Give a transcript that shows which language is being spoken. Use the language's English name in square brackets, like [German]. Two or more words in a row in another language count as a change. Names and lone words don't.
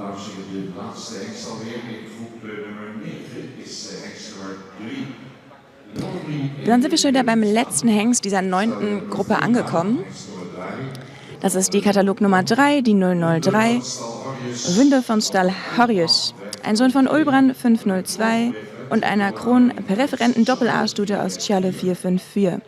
[Dutch] de laatste hengst alweer in groep nummer 9 is hengst nummer 3. [German] Dann sind wir schon wieder beim letzten Hengst dieser 9. Gruppe angekommen. Das ist die Katalog Nummer 3, die 003, Wünde von Stal Harjus, ein Sohn von Ulbran 502 und einer Kronpräferenten Doppel-A-Studie aus Tjale 454.